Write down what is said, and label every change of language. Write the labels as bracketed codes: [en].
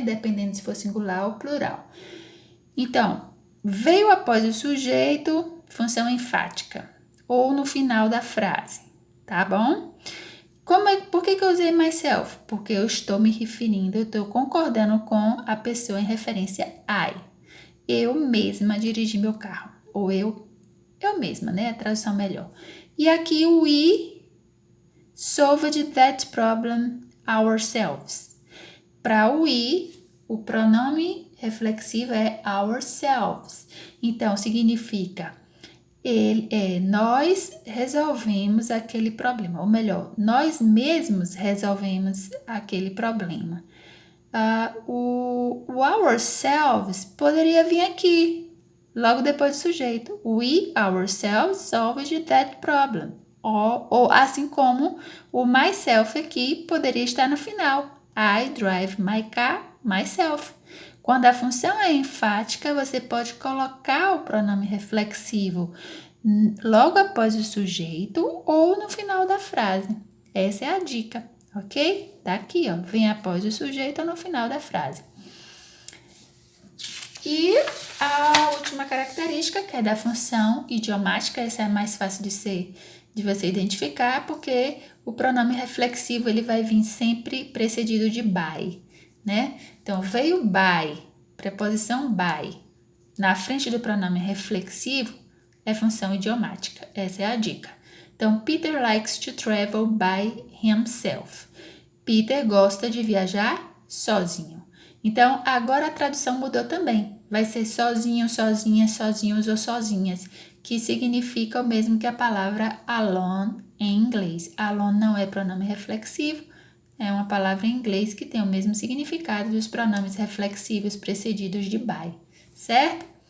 [pt] Dependendo se for singular ou plural. Então, veio após o sujeito, função enfática, ou no final da frase, tá bom? Por que eu usei myself? Porque eu estou me referindo, eu estou concordando com a pessoa em referência I. Eu mesma dirigi meu carro, ou eu eu mesma, né? A tradução melhor. [en] E aqui we solved that problem ourselves. [pt] Para we, o pronome reflexivo é ourselves. Então, significa nós resolvemos aquele problema. Ou melhor, nós mesmos resolvemos aquele problema. O ourselves poderia vir aqui, logo depois do sujeito. [en] We ourselves solved that problem. [pt] Ou assim como o myself aqui poderia estar no final. I drive my car myself. Quando a função é enfática, você pode colocar o pronome reflexivo logo após o sujeito ou no final da frase. Essa é a dica, ok? Tá aqui, ó. Vem após o sujeito ou no final da frase. E a última característica, que é da função idiomática, essa é mais fácil de você identificar, porque o pronome reflexivo ele vai vir sempre precedido de by, né? Então, veio by, preposição by, na frente do pronome reflexivo, é função idiomática. Essa é a dica. [en] Então, Peter likes to travel by himself. [pt] Peter gosta de viajar sozinho. Então, agora a tradução mudou também. Vai ser sozinho, sozinha, sozinhos ou sozinhas, que significa o mesmo que a palavra alone em inglês. Alone não é pronome reflexivo, é uma palavra em inglês que tem o mesmo significado dos pronomes reflexivos precedidos de by, certo?